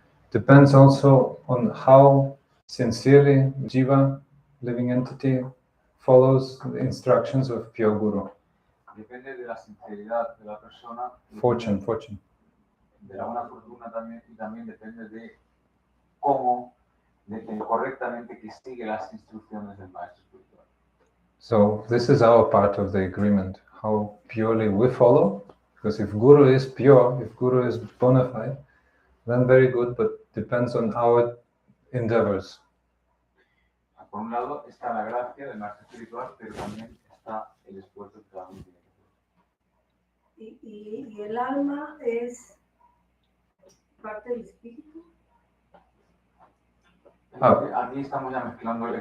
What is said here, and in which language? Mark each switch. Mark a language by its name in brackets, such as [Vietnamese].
[English] Depends also on how sincerely jiva, living entity, follows the instructions of pure guru. [Spanish] Depende de la sinceridad de la persona. [English] Fortune. [Spanish] De la buena fortuna también, y también depende de cómo, correctamente que sigue las instrucciones del maestro espiritual. [English] So this is our part of the agreement, how purely we follow. Because if guru is pure, if guru is bona fide, then very good, but depends on our endeavors. [Spanish] Por un lado está la gracia del maestro espiritual, pero también está el esfuerzo que cada uno tiene que hacer. Y el alma es parte del espíritu. Aquí estamos ya mezclando el